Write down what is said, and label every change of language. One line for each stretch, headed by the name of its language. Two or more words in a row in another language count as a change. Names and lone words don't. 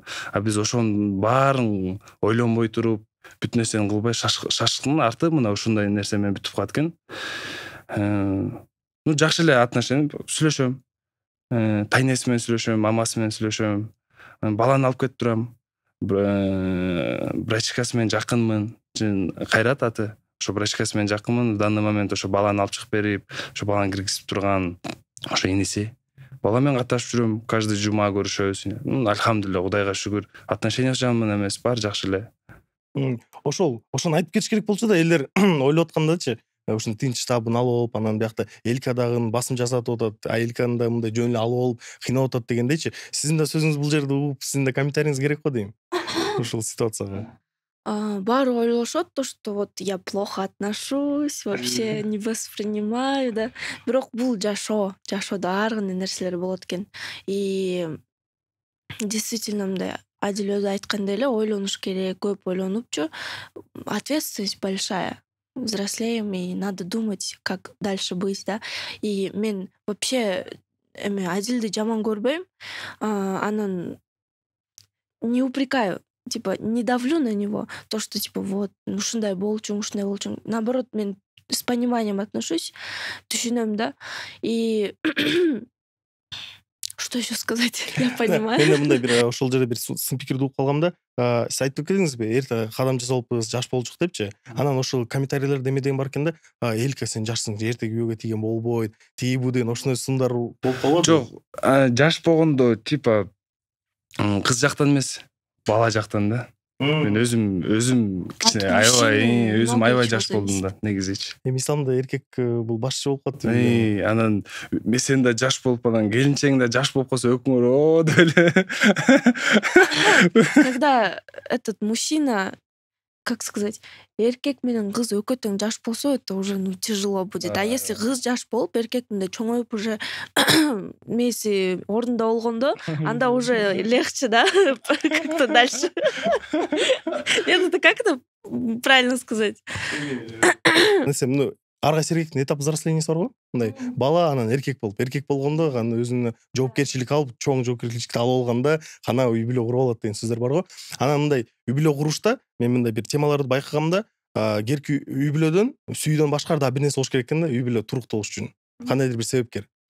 Kyrgyz: А биз ошонун баарын ойлонбой туруп, бүт нерсени кылбай шашкындын арты мына ушундай нерсе менен бүтүп калат экен. Жакшы эле отношения сүйлөшөм. Тайнеси менен сүйлөшөм, мамасы менен сүйлөшөм. Баланы алып кетип турам. Брачкасы менен жакынмын. Кайрат аты. Ошо брачкасы менен жакынмын.
Russian: В данный момент
Kyrgyz: ошо баланы алып чыгып берип, ошо баланы киргизип турган ошо иниси. Бала менен каташып жүрөм, каждый жума көрүшөбүз. Альхамдулилля, Кудайга шүгүр. Отношения жаман эмес, бар жакшы эле. Ошону айтып кетиш керек болчу да, элдер ойлоп аткандачы, ушун тынч табын алып, анан биякта Элька дагы басым жасатып атат, Эльканы да мындай жөн эле алып алып кыйнап атат дегендейчи. Сиздин да сөзүңүз бул жерде угуп, сиздин да комментарийиңиз керек го дейм. Ушул ситуацияга. Баары ойлошот,
Russian: то, что вот я плохо отношусь, вообще не воспринимаю, да.
Kyrgyz: Бирок бул жашоодо ар кандай нерселер болот экен.
Russian: И действительно
Kyrgyz: мындай Адил өзү айткандай эле ойлонуш керек, көп ойлонупчу.
Russian: Ответственность большая. Взрослеем, и надо думать, как дальше быть, да.
Kyrgyz: И мен вообще Адилди жаман көрбөйм.
Russian: Анан не упрекаю, типа, не давлю на него, то, что, типа, вот,
Kyrgyz: ушундай болчуң.
Russian: Наоборот, мен с пониманием отношусь, түшүнөм, да. И что еще сказать? Я понимаю.
Kyrgyz: Мен мындай бир ошол жерде бир сын пикирди угуп калгам да. Сиз айтып кетиңизби, эрте кадам жасалыппыз, жаш болчук депчи. Анан ошол комментарийлерде эме деген бар экен да. Элька, сен жашсың, эрте күйөөгө тийген болбойт. Тиги бу деген ошондой сындар болуп калат. Жок, жаш болгондо типа кыз жактан эмес, бала жактан да. Мен өзүм кичине аябай жаш болдум да, негизичи. Исламда эркек бул башчы болуп калат. Анан сен да жаш болуп, анан келинчең да жаш болуп калса өкүңөр деп эле.
Russian: Когда этот мужчина, как сказать,
Kyrgyz: эркек менен кыз экөөтөң жаш болсо,
Russian: это уже тяжело будет. А если
Kyrgyz: кыз жаш болуп, эркек мындай чоңоюп уже меси ордунда болгондо, анда
Russian: уже легче, да, как-то дальше. Это как это правильно сказать?
Kyrgyz: Ар кайсы эркектин
Russian: этап взрослениеси
Kyrgyz: бар го. Мындай бала анан эркек болгондо гана өзүнө жоопкерчилик алып, чоң жоопкерчиликти алып алганда гана үй бүлө куруп алат деген сөздөр бар го. Анан мындай үй бүлө курушта мен мындай бир темаларды байкагамда, керки үй бүлөдөн сүйүүдөн башкары да бир нерсе болуш керек экен да, үй бүлө туруктуу болуш үчүн. Кандайдыр бир себепкер.